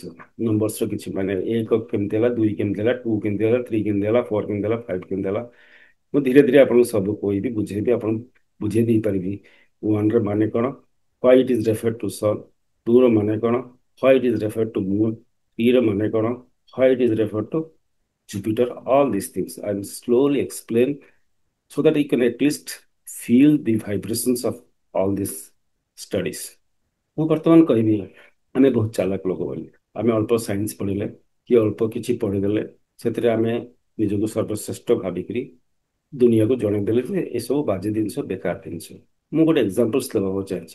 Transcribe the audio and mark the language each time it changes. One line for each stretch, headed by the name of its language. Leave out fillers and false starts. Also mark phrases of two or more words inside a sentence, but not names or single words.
Odia: ନମ୍ବର୍ସର କିଛି ମାନେ, ଏକ କେମିତି ହେଲା, ଦୁଇ କେମିତି ହେଲା, ଟୁ କେମିତି ହେଲା, ଥ୍ରୀ କେମିତି ହେଲା, ଫୋର କେମିତି ହେଲା, ଫାଇଭ କେମିତି ହେଲା। ମୁଁ ଧୀରେ ଧୀରେ ଆପଣଙ୍କୁ ସବୁ କହିବି, ବୁଝେଇବି, ଆପଣ ବୁଝେଇ ଦେଇପାରିବି। ୱାନ୍ର ମାନେ କ'ଣ,
English: why it is refer to sun.
Odia: ଟୁର ମାନେ କ'ଣ,
English: why it is refer to moon.
Odia: ଥ୍ରୀର ମାନେ କ'ଣ,
English: why it is refer to Jupiter. All these things I will slowly explain so that you can at least feel the vibrations of all these studies.
Odia: ମୁଁ ବର୍ତ୍ତମାନ କହିବି, ଆମେ ବହୁତ ଚାଲାକ ଲୋକ ବୋଲି। ଆମେ ଅଳ୍ପ ସାଇନ୍ସ ପଢିଲେ, କି ଅଳ୍ପ କିଛି ପଢ଼ିଦେଲେ ସେଥିରେ ଆମେ ନିଜକୁ ସର୍ବଶ୍ରେଷ୍ଠ ଭାବିକିରି ଦୁନିଆକୁ ଜଣେଇଦେଲେ ଯେ ଏସବୁ ବାଜେ ଜିନିଷ, ବେକାର ଜିନିଷ। ମୁଁ ଗୋଟେ ଏକ୍ସାମ୍ପଲ୍ସ ଦେବାକୁ ଚାହୁଁଛି।